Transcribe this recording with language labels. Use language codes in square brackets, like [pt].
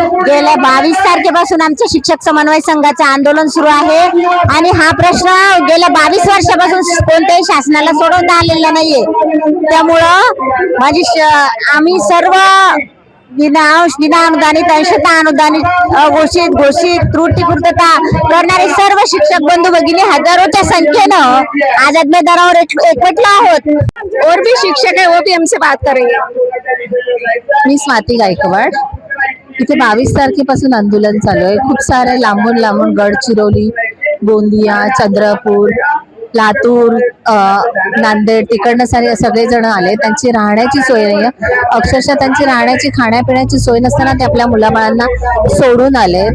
[mr] गेल्या 22 तारखेपासून आमच्या शिक्षक समन्वय संघाचं आंदोलन सुरू आहे आणि हा प्रश्न गेल्या 22 वर्षापासून कोणत्याही शासनाला सोडवता आलेला नाहीये। त्यामुळं आम्ही सर्व विना अनुदानित, अंशतः अनुदानित, घोषित त्रुटीपूर्तता करणारे सर्व शिक्षक बंधू भगिनी हजारोच्या संख्येनं आझाद मैदानावर एकवटलो आहोत। [hi] और भी शिक्षक है, वो भी हमसे बात करेंगे। [mr] मी स्वाती गायकवाड। इथे 22 तारखेपासून आंदोलन चालू आहे। खूप सारे लांबून गडचिरोली, गोंदिया, चंद्रपूर लातूर, नांदेड तिकडनं सगळे जण आले. त्यांची राहण्याची सोय नाही, अक्षरशः त्यांची राहण्याची खाण्यापिण्याची सोय नसताना ते आपल्या मुलाबाळांना सोडून आले.